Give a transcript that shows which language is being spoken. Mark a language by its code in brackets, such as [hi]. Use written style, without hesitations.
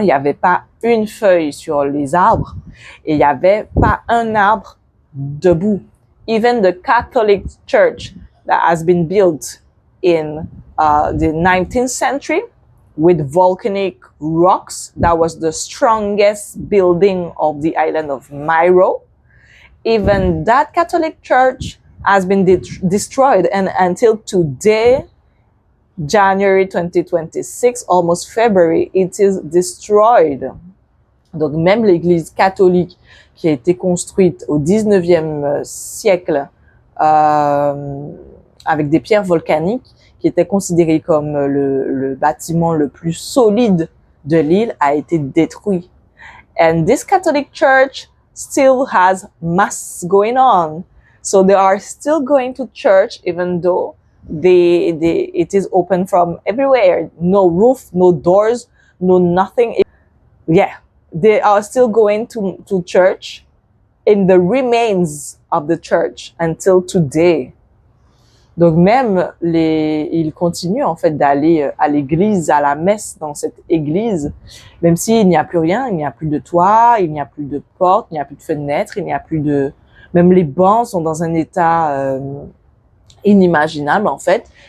[fr] Il n'y avait pas une feuille sur les arbres et il n'y avait pas un arbre debout. [en] Even the Catholic Church that has been built in the 19th century with volcanic rocks, that was the strongest building of the island of Mayreau. Even that Catholic church has been destroyed, and until today, January 2026, almost February, it is destroyed. [fr] Donc même l'église catholique qui a été construite au 19e siècle avec des pierres volcaniques, qui était considérée comme le bâtiment le plus solide de l'île, a été détruit. [en] And this Catholic church still has mass going on. So they are still going to church even though it is open from everywhere. No roof, no doors, no nothing. Yeah, they are still going to church in the remains of the church until today. [fr] Donc même ils continuent en fait d'aller à l'église, à la messe dans cette église, même s'il n'y a plus rien, il n'y a plus de toit, il n'y a plus de porte, il n'y a plus de fenêtres, il n'y a plus de... Même les bancs sont dans un état inimaginable en fait.